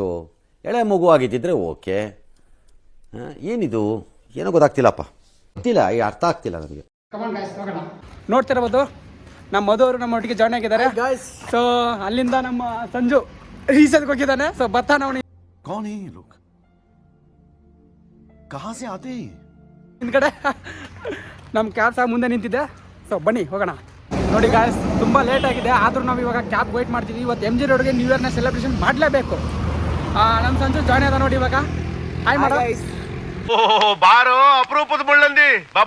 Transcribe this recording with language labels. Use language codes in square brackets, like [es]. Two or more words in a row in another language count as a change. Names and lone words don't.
[kn] ಎಳೆ ಮಗು ಆಗಿದ್ದಿದ್ರೆ ಓಕೆ, ಏನಿದು ಏನೋ ಗೊತ್ತಾಗ್ತಿಲ್ಲಪ್ಪ, ಗೊತ್ತಿಲ್ಲ, ಈ ಅರ್ಥ ಆಗ್ತಿಲ್ಲ ನನಗೆ. [en] come on guys, [kn] ಹೋಗೋಣ. ನೋಡ್ತಿರ್ಬೋದು ನಮ್ಮ ಮಧು ಅವರು ನಮ್ಮ ಒಟ್ಟಿಗೆ ಜಾಯ್ನ್ ಆಗಿದ್ದಾರೆ. ಸೊ ಅಲ್ಲಿಂದ ನಮ್ಮ ಸಂಜು ರೀಸೆಂಟ್ಗೆ ಹೋಗಿದ್ದಾನೆ. ಸೊ ಬರ್ತಾನೆ ಅವನು. [hi] कौन है ये लोग? कहाँ से आते हैं? [kn] ಹಿಂದ್ಗಡೆ ನಮ್ಮ ಕ್ಯಾಬ್ ಸಹ ಮುಂದೆ ನಿಂತಿದೆ. ಸೊ ಬನ್ನಿ ಹೋಗೋಣ. ನೋಡಿ ಗಾಯ್ಸ್, ತುಂಬ ಲೇಟ್ ಆಗಿದೆ, ಆದರೂ ನಾವು ಇವಾಗ [en] cab wait [kn] ಮಾಡ್ತೀವಿ. ಇವತ್ತು MG ರೋಡ್ಗೆ [en] New Year's celebration [kn] ಮಾಡಲೇಬೇಕು. ನಮ್ಮ ಸಂಜು ಜಾಯ್ನ್ ಆದ ನೋಡಿ ಇವಾಗ. ಹಾಯ್ ಮಾಡ. ಬಾರೋ ಅಪರೂಪದ ಮುಳ್ಳಂದಿ ಬಾಬಾ.